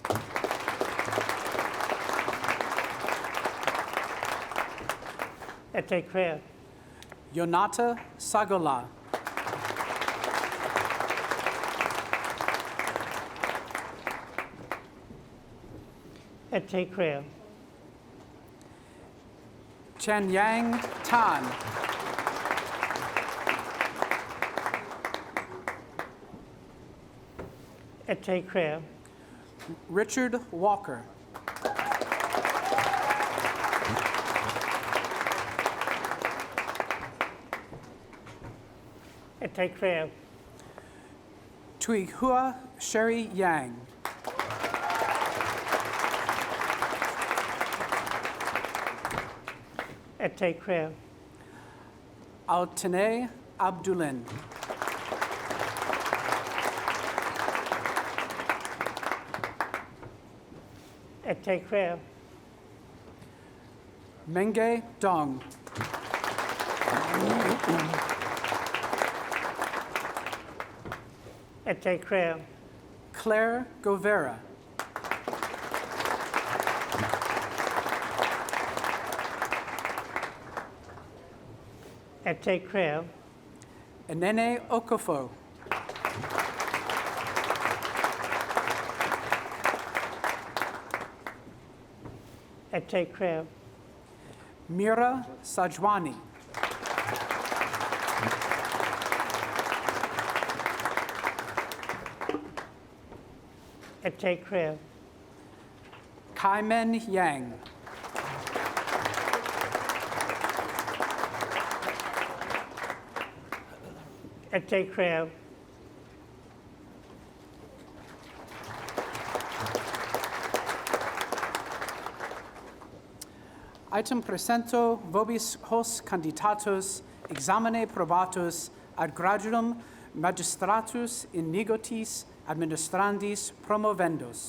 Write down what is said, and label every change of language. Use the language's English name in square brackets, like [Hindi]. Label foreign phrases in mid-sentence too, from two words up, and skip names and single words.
[Latin] Et te creo. Yonata Sagola. Et te creo. Chen Yang Tan. Et te creo. Richard Walker. Et te creo. Tui Hua Sherry Yang. Et te creo. Altine Abdulin. Et te creo. Menge Dong. Et te creo. Claire Govera. Et te creo. Enene Okofo. Et te creo. Mira Sajwani. Ete Creo. Kai-Men Yang. Ete Creo. Item presento vobis hos candidatus examine probatus ad graduum magistratus in negotis administrandis promovendos.